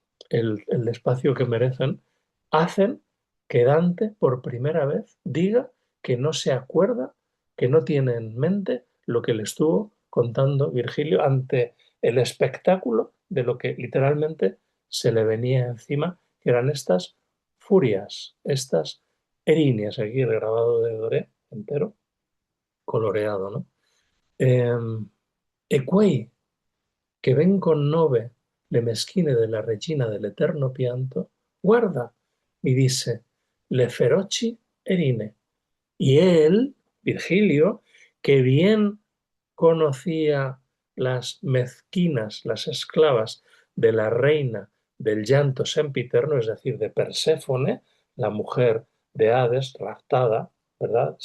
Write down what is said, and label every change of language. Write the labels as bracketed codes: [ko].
[es] el espacio que merecen, hacen que Dante por primera vez diga que no se acuerda, que no tiene en mente lo que le estuvo contando Virgilio ante el espectáculo de lo que literalmente se le venía encima, que eran estas furias, estas erinias, aquí el grabado de Doré entero, coloreado, ¿no? [it] E quei che ven con nove le meschine della regina dell'eterno pianto, guarda, mi dice, le feroci erine. [es] Y él, Virgilio, que bien conocía las mezquinas, las esclavas de la reina del llanto sempiterno, es decir, de Perséfone, la mujer de Hades, raptada, ¿verdad?